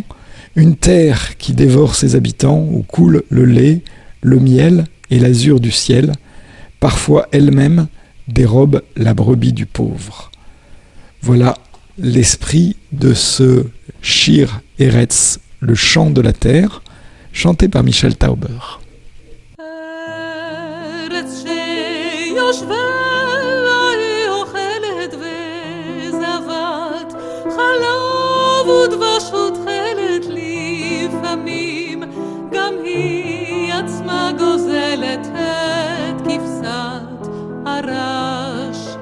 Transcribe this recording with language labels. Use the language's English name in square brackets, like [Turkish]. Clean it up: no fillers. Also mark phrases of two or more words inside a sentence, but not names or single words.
[French] Une terre qui dévore ses habitants, où coule le lait, le miel et l'azur du ciel, parfois elle-même dérobe la brebis du pauvre. Voilà l'esprit de ce Shir Eretz, le chant de la terre, chanté par Michel Tauber. [Hebrew] אוכלת וזבת חלב ודבש ותכלת לפעמים גם היא עצמה גוזלת את כבשת הרש